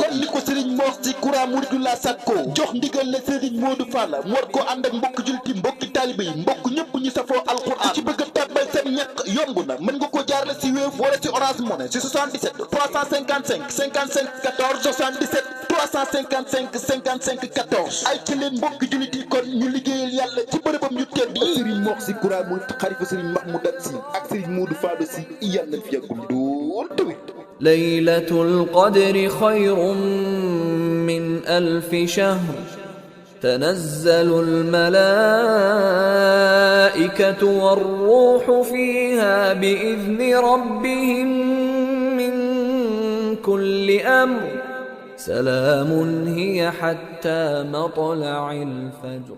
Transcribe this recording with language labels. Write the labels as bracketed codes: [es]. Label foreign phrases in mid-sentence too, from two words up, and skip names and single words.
[wo] kon ni ko Serigne Mor Sy kura Mouridullah sàkko jox ndigal la Serigne Modou Falla mu war koo ànd ak mbokk jullit yi mbokki taaliba yi mbokk ñëpp ñu safoo alquran ci bëgg a tàbbal seen ñàkk yomb na mën nga ko jaarale si Wave wala si Orange Money si 77 355 55 14 77 355 55 14 ay ci leen mbokki jullit yi kon ñu liggéeyal yàlla ci bërëbam ñu tedd yi Serigne Mor Sy kura Murid xalifa Serigne Mahmoudan Sy ak Serigne Modou Falla Sy yàlla na fi yàggul dool tawit [ar] ليلة القدر خير من ألف شهر تنزل الملائكة والروح فيها بإذن ربهم من كل أمر سلام هي حتى مطلع الفجر